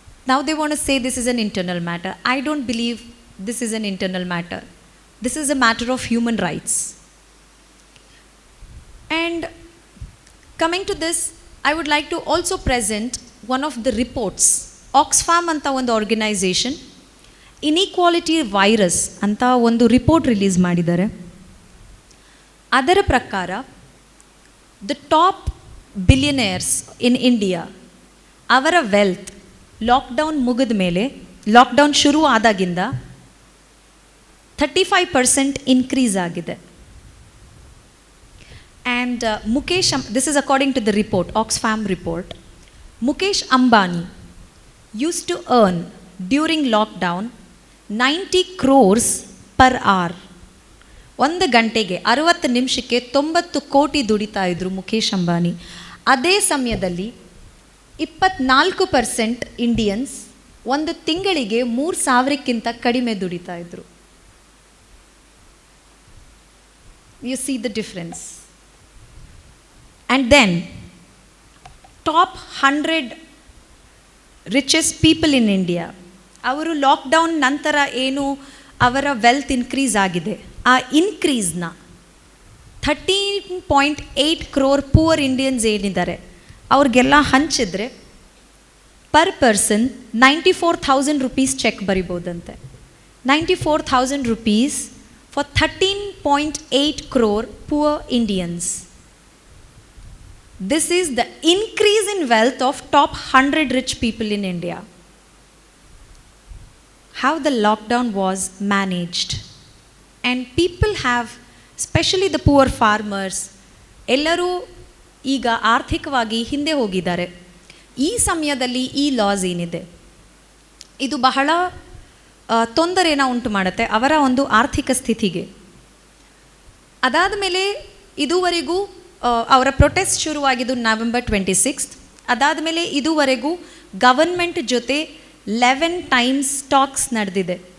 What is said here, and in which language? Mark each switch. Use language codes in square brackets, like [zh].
[en] Now they want to say this is an internal matter. I don't believe this is an internal matter. This is a matter of human rights. And coming to this, I would like to also present one of the reports. [kn] Oxfam ಅಂತ ಒಂದು organisation inequality virus ಅಂತ ಒಂದು report release ಮಾಡಿದ್ದಾರೆ. ಅದರ ಪ್ರಕಾರ [en] the top billionaires in India, [kn] ಅವರ wealth lockdown ಮುಗಿದ ಮೇಲೆ, ಲಾಕ್ಡೌನ್ ಶುರು ಆದಾಗಿಂದ 35% ಇನ್ಕ್ರೀಸ್ ಆಗಿದೆ. [en] And this is according to the report, Oxfam report. Mukesh Ambani used to earn during lockdown 90 crores per hour. [kn] 1 ಗಂಟೆಗೆ 60 ನಿಮಿಷಕ್ಕೆ 90 ಕೋಟಿ ದುಡಿತಾ ಇದ್ರು ಮುಖೇಶ್ ಅಂಬಾನಿ. ಅದೇ ಸಮಯದಲ್ಲಿ 24% ಇಂಡಿಯನ್ಸ್ ಒಂದು ತಿಂಗಳಿಗೆ 3,000ಕ್ಕಿಂತ ಕಡಿಮೆ ದುಡಿತಾ ಇದ್ರು. [en] You see the difference. And then, top 100 richest people in India, [kn] ಅವರು ಲಾಕ್ಡೌನ್ ನಂತರ ಏನು ಅವರ ವೆಲ್ತ್ ಇನ್ಕ್ರೀಸ್ ಆಗಿದೆ, ಆ ಇನ್ಕ್ರೀಸ್ನ 13.8 crore ಪೂವರ್ ಇಂಡಿಯನ್ಸ್ ಏನಿದ್ದಾರೆ ಅವ್ರಿಗೆಲ್ಲ ಹಂಚಿದ್ರೆ per person 94,000 rupees check ಬರಿಬೋದಂತೆ. [en] 94,000 rupees for 13.8 crore poor Indians. This is the increase in wealth of top 100 rich people in India. How the lockdown was managed. And people have, especially the poor farmers, [kn] ಎಲ್ಲರೂ ಈಗ ಆರ್ಥಿಕವಾಗಿ ಹಿಂದೆ ಹೋಗಿದ್ದಾರೆ. ಈ ಸಮಯದಲ್ಲಿ ಈ loss ಏನಿದೆ ಇದು ಬಹಳ ತೊಂದರೆನ ಉಂಟು ಮಾಡುತ್ತೆ ಅವರ ಒಂದು ಆರ್ಥಿಕ ಸ್ಥಿತಿಗೆ. ಅದಾದ ಮೇಲೆ ಇದುವರೆಗೂ ಅವರ ಪ್ರೊಟೆಸ್ಟ್ ಶುರುವಾಗಿದ್ದು November 26. ಅದಾದ ಮೇಲೆ ಇದುವರೆಗೂ ಗವರ್ಮೆಂಟ್ ಜೊತೆ 11 times ಟಾಕ್ಸ್ ನಡೆದಿದೆ.